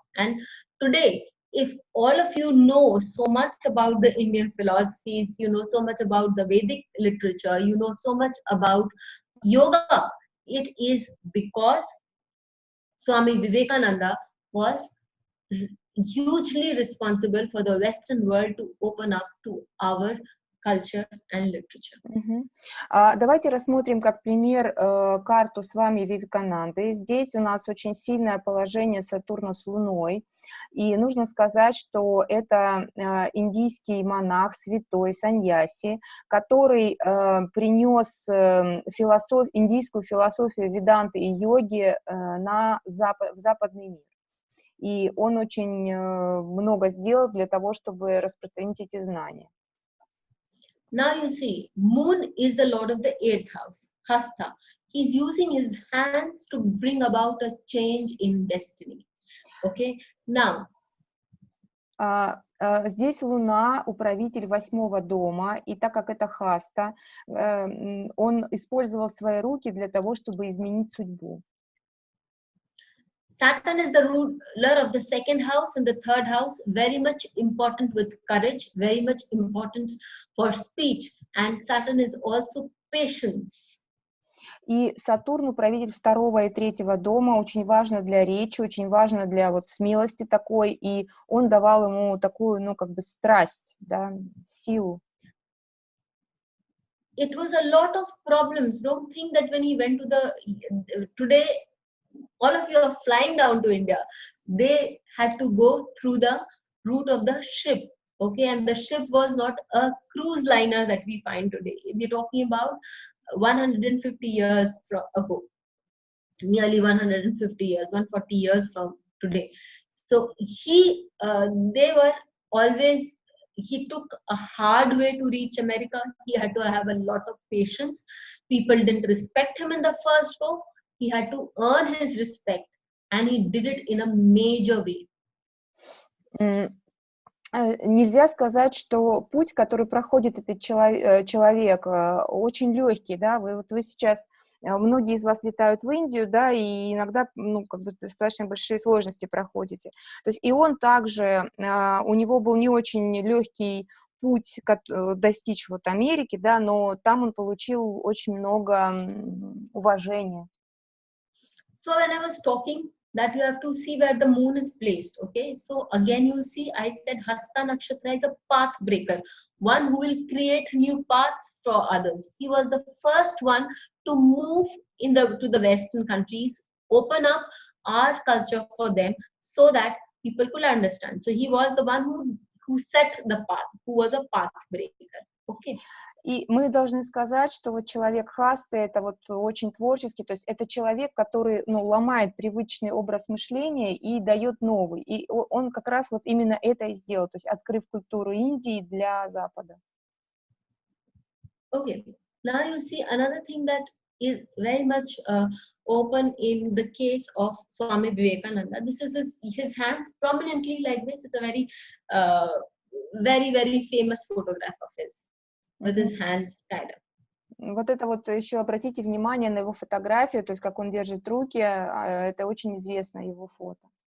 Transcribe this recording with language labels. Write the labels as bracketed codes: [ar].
[en] And today, if all of you know so much about the Indian philosophies, you know so much about the Vedic literature, you know so much about yoga, it is because Swami Vivekananda was hugely responsible for the Western world to open up to our culture and literature. [ru] Давайте рассмотрим как пример карту с вами Вивекананды. Здесь у нас очень сильное положение Сатурна с Луной. И нужно сказать, что это индийский монах, святой, саньяси, который принес индийскую философию веданты и йоги в западный мир. И он очень много сделал для того, чтобы распространить эти знания. [en] Now you see, Moon is the lord of the 8th house, Hasta. He's using his hands to bring about a change in destiny. Okay, now. [ru] Здесь Луна, управитель 8-го дома, и так как это Хаста, он использовал свои руки для того, чтобы изменить судьбу. [en] Saturn is the ruler of the 2nd house and the 3rd house, very much important with courage, very much important for speech, and Saturn is also patience. [ru] И Сатурн, управитель 2-го и 3-го дома, очень важно для речи, очень важно для вот смелости такой, и он давал ему такую, ну, как бы страсть, да, силу. [en] It was a lot of problems. Don't think that when he went to today, all of you are flying down to India. They had to go through the route of the ship. Okay, and the ship was not a cruise liner that we find today. We're talking about 150 years ago, nearly 150 years, 140 years from today. So they were always, he took a hard way to reach America. He had to have a lot of patience. People didn't respect him in the first go. He had to earn his respect, and he did it in a major way. [ru] Нельзя сказать, что путь, который проходит этот человек, очень легкий, да, вы сейчас, многие из вас летают в Индию, да, и иногда, ну, как бы достаточно большие сложности проходите. То есть и он также, у него был не очень легкий путь достичь вот Америки, да, но там он получил очень много уважения. [en] So when I was talking that you have to see where the moon is placed, okay? So again you see, I said Hasta Nakshatra is a path breaker, one who will create new paths for others. He was the first one to move to the Western countries, open up our culture for them so that people could understand. So he was the one who set the path, who was a path breaker, okay? [ru] И мы должны сказать, что вот человек Хасты, это вот очень творческий, то есть это человек, который, ну, ломает привычный образ мышления и дает новый. И он как раз вот именно это и сделал, то есть открыв культуру Индии для Запада. [en] Okay, now you see another thing that is very much open in the case of Swami Vivekananda. This is his hands prominently like this. It's a very, very famous photograph of his. With his hands tied up. [ru] Вот это вот еще обратите внимание на его фотографию, то есть как он держит руки, это очень известное его фото.